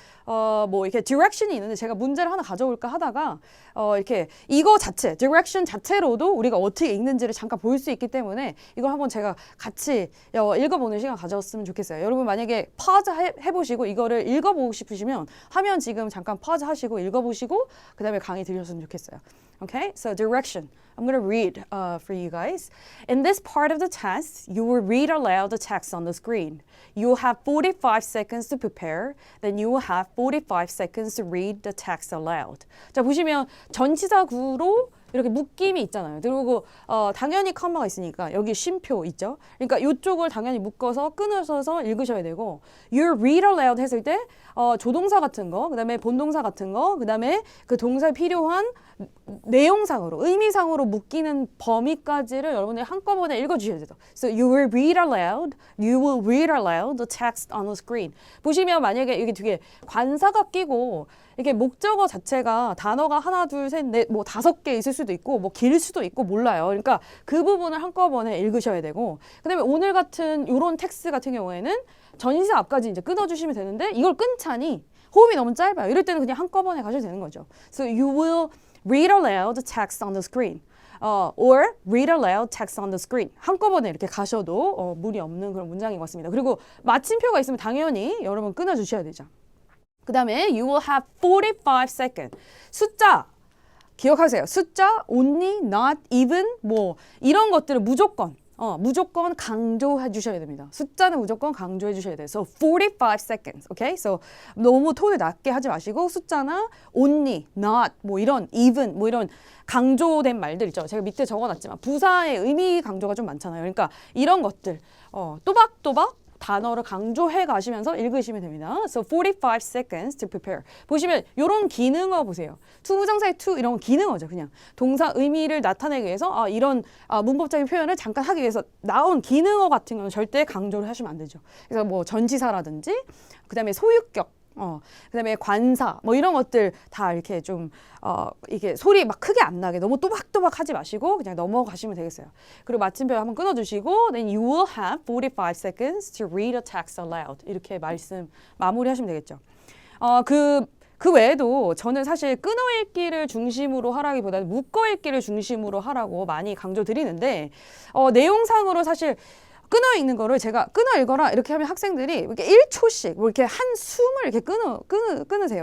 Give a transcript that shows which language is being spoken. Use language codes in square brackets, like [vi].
[ko] 뭐 이렇게 디렉션이 있는데 제가 문제를 하나 가져올까 하다가 이렇게 이거 자체, 디렉션 자체로도 우리가 어떻게 읽는지를 잠깐 볼 수 있기 때문에 이걸 한번 제가 같이 읽어보는 시간 가졌으면 좋겠어요. 여러분 만약에 파즈 해보시고 이거를 읽어보고 싶으시면 화면 지금 잠깐 파즈 하시고 읽어보시고 그 다음에 강의 들으셨으면 좋겠어요. [en] Okay, so direction. I'm going to read for you guys. In this part of the test, you will read aloud the text on the screen. You will have 45 seconds to prepare. Then you will have 45 seconds to read the text aloud. [ko] 자, 보시면 전치사구로 이렇게 묶임이 있잖아요. 그리고 당연히 컴마가 있으니까 여기 쉼표 있죠. 그러니까 이쪽을 당연히 묶어서 끊으셔서 읽으셔야 되고 [en] you read aloud [ko] 했을 때 조동사 같은 거, 그다음에 본동사 같은 거, 그다음에 그 동사에 필요한 내용상으로, 의미상으로 묶이는 범위까지를 여러분이 한꺼번에 읽어주셔야 돼요. [en] So you will read aloud, you will read aloud the text on the screen. [ko] 보시면 만약에 여기 뒤에 관사가 끼고 이게 목적어 자체가 단어가 하나, 둘, 셋, 넷, 뭐 5개 있을 수도 있고 뭐 길 수도 있고 몰라요. 그러니까 그 부분을 한꺼번에 읽으셔야 되고 그다음에 오늘 같은 이런 텍스트 같은 경우에는 전치사 앞까지 이제 끊어주시면 되는데 이걸 끊자니 호흡이 너무 짧아요. 이럴 때는 그냥 한꺼번에 가셔도 되는 거죠. [en] So you will read aloud the text on the screen. Or read aloud text on the screen. [ko] 한꺼번에 이렇게 가셔도 무리 없는 그런 문장인 것 같습니다. 그리고 마침표가 있으면 당연히 여러분 끊어주셔야 되죠. 그 다음에 [en] you will have 45 seconds. [ko] 숫자 기억하세요. 숫자, only, not, even 뭐 이런 것들을 무조건 강조해 주셔야 됩니다. 숫자는 무조건 강조해 주셔야 돼요. [en] So 45 seconds. Okay? [ko] So 너무 톤을 낮게 하지 마시고 숫자나 only, not 뭐 이런 even 뭐 이런 강조된 말들 있죠. 제가 밑에 적어놨지만 부사의 의미 강조가 좀 많잖아요. 그러니까 이런 것들 또박또박 단어를 강조해 가시면서 읽으시면 됩니다. [en] So 45 seconds to prepare. [ko] 보시면 이런 기능어 보세요. 투부정사의 to 이런 건 기능어죠. 그냥 동사 의미를 나타내기 위해서 이런 문법적인 표현을 잠깐 하기 위해서 나온 기능어 같은 경우는 절대 강조를 하시면 안 되죠. 그래서 뭐 전치사라든지 그다음에 소유격 그다음에 관사 뭐 이런 것들 다 이렇게 좀 이게 소리 막 크게 안 나게 너무 또박또박 하지 마시고 그냥 넘어가시면 되겠어요. 그리고 마침표 한번 끊어주시고 [en] then you will have 45 seconds to read a text aloud [ko] 이렇게 말씀 마무리하시면 되겠죠. 그 외에도 저는 사실 끊어 읽기를 중심으로 하라기보다는 묶어 읽기를 중심으로 하라고 많이 강조드리는데 내용상으로 사실 끊어 읽는 거를 제가 끊어 읽어라 이렇게 하면 학생들이 이렇게 1초씩 뭐 이렇게 한 숨을 이렇게 끊으세요.